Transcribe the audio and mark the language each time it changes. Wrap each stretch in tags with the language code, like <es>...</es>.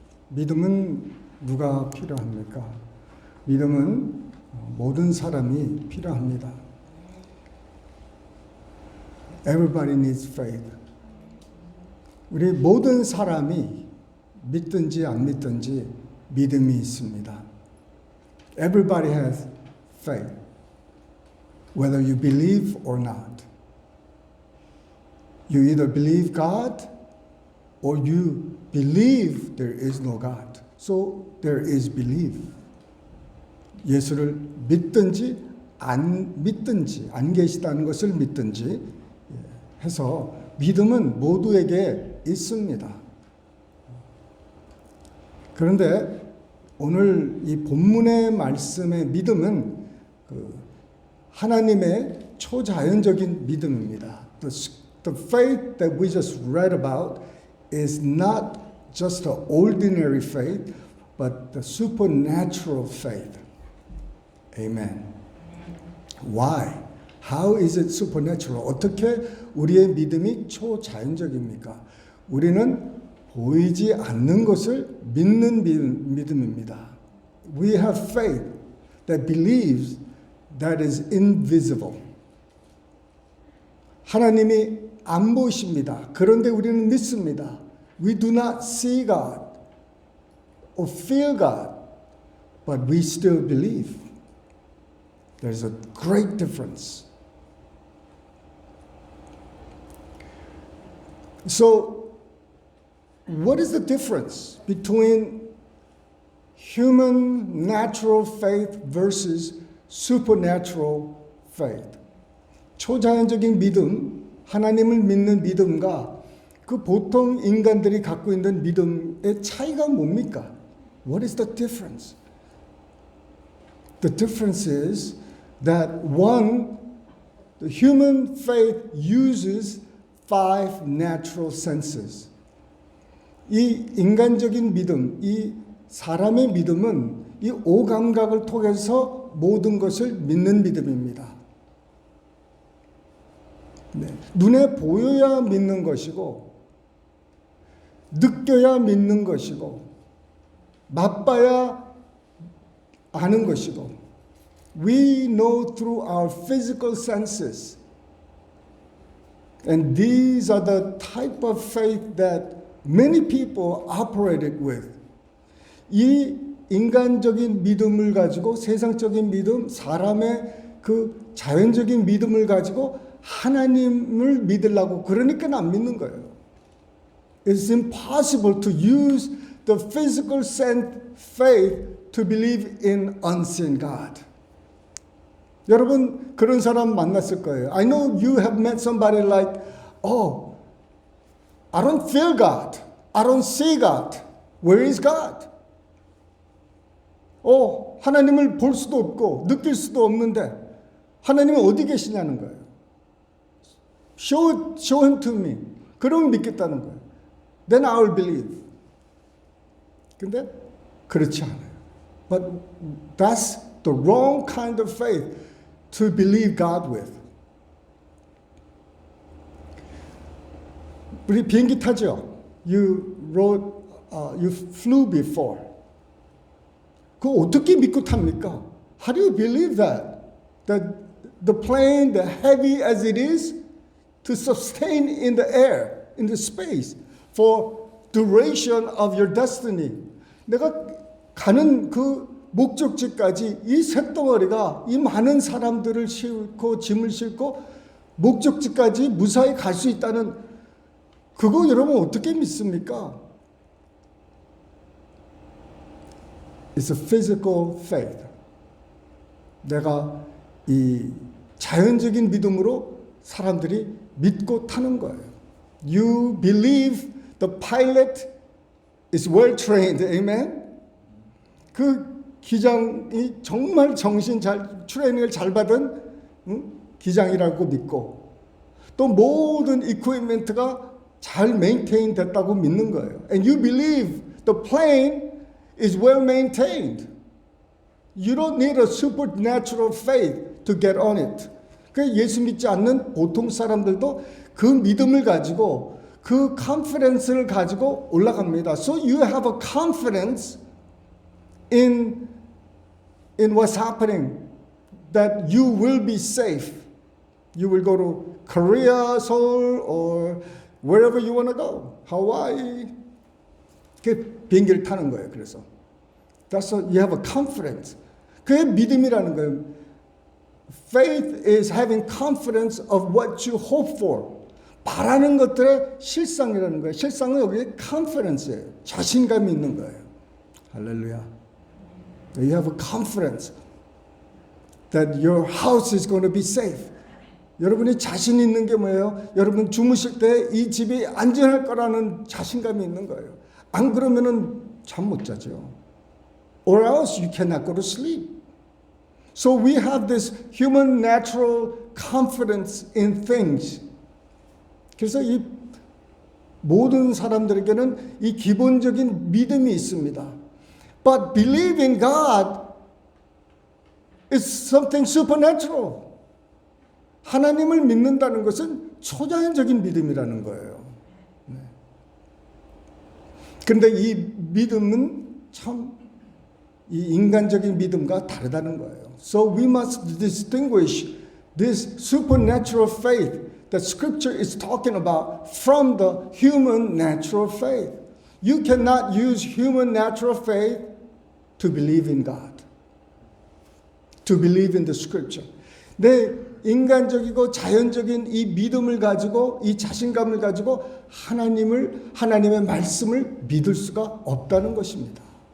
<ko>믿음은 누가 필요합니까? 믿음은 모든 사람이 필요합니다.</ko> <en>Everybody needs faith.</en> <ko>우리 모든 사람이 믿든지 안 믿든지 믿음이 있습니다.</ko> <en>Everybody has faith, whether you believe or not. You either believe God or you believe there is no God. So there is belief.</en> <ko>예수를 믿든지 안 믿든지 안 계시다는 것을 믿든지 해서 믿음은 모두에게 있습니다. 그런데 오늘 이 본문의 말씀의 믿음은 하나님의 초자연적인 믿음입니다.</ko> <en>The faith that we just read about is not just an ordinary faith, but the supernatural faith. Amen. Why? How is it supernatural?</en> <ko>어떻게 우리의 믿음이 초자연적입니까? 우리는 보이지 않는 것을 믿는 믿음입니다.</ko> <en>We have faith that believes that is invisible.</en> <ko>하나님이 안 보이십니다. 그런데 우리는 믿습니다.</ko> <en>We do not see God or feel God, but we still believe. There's a great difference. So, what is the difference between human natural faith versus supernatural faith?</en> <ko>초자연적인 믿음, 하나님을 믿는 믿음과 그 보통 인간들이 갖고 있는 믿음의 차이가 뭡니까?</ko> <en>What is the difference? The difference is that one, the human faith uses 5 natural senses.</en> <ko>이 인간적인 믿음, 이 사람의 믿음은 이 5감각을 통해서 모든 것을 믿는 믿음입니다. 네. 눈에 보여야 믿는 것이고 느껴야 믿는 것이고 맛봐야 아는 것이고</ko> <en>We know through our physical senses. And these are the type of faith that many people operated with.</en> <ko>이 인간적인 믿음을 가지고 세상적인 믿음, 사람의 그 자연적인 믿음을 가지고 하나님을 믿으려고 그러니까 안 믿는 거예요.</ko> <en>It's impossible to use the physical sense faith to believe in unseen God.</en> <ko>여러분 그런 사람 만났을 거예요.</ko> <en>I know you have met somebody like, oh, I don't feel God. I don't see God. Where is God?</en> <ko>하나님을 볼 수도 없고 느낄 수도 없는데 하나님은 어디 계시냐는 거예요.</ko> <en>Show him to me.</en> <ko>그러면 믿겠다는 거예요.</ko> <en>Then I will believe.</en> <ko>근데 그렇지 않아요.</ko> <en>But that's the wrong kind of faith to believe God with.</en> <ko>우리 비행기 타죠?</ko> <en>You flew before.</en> <ko>그거 어떻게 믿고 탑니까?</ko> <en>How do you believe that? That the plane, the heavy as it is, to sustain in the air, in the space, for duration of your destiny.</en> <ko>내가 가는 그 목적지까지 이 쇳덩어리가 이 많은 사람들을 싣고 짐을 싣고 목적지까지 무사히 갈 수 있다는 그거 여러분 어떻게 믿습니까?</ko> <en>It's a physical faith.</en> <ko>내가 이 자연적인 믿음으로 사람들이 믿고 타는 거예요.</ko> <en>You believe the pilot is well trained. Amen?</en> <ko>그 기장이 정말 정신 잘 트레이닝을 잘 받은 기장이라고 믿고 또 모든 이퀴프먼트가 잘 메인테인 됐다고 믿는 거예요.</ko> <en>And you believe the plane is well maintained. You don't need a supernatural faith to get on it.</en> <ko>그 예수 믿지 않는 보통 사람들도 그 믿음을 가지고 그 컨피던스를 가지고 올라갑니다.</ko> <en>So you have a confidence in what's happening, that you will be safe. You will go to Korea, Seoul, or wherever you want to go. Hawaii.</en> <ko>그 비행기를 타는 거예요. 그래서</ko> <en>that's what you have a confidence.</en> <ko>그게 믿음이라는 거예요.</ko> <en>Faith is having confidence of what you hope for.</en> <ko>바라는 것들의 실상이라는 거예요. 실상은 여기 confidence예요. 자신감이 있는 거예요. 할렐루야.</ko> <en>You have a confidence that your house is going to be safe.</en> <ko>여러분이 자신 있는 게 뭐예요? 여러분 주무실 때 이 집이 안전할 거라는 자신감이 있는 거예요. 안 그러면은 잠 못 자죠.</ko> <en>Or else you cannot go to sleep. So we have this human natural confidence in things.</en> <ko>그래서 이 모든 사람들에게는 이 기본적인 믿음이 있습니다.</ko> <en>But believe in God is something supernatural.</en> <ko>하나님을 믿는다는 것은 초자연적인 믿음이라는 거예요. 그런데 이 믿음은 참 이 인간적인 믿음과 다르다는 거예요.</ko> <en>So we must distinguish this supernatural faith that Scripture is talking about from the human natural faith. You cannot use human natural faith to believe in God, to believe in the Scripture.</en> <ko>내 인간적이고 자연적인 이 믿음을 가지고 이 자신감을 가지고 하나님의 말씀을 믿을 수가 없다는 것입니다.</ko>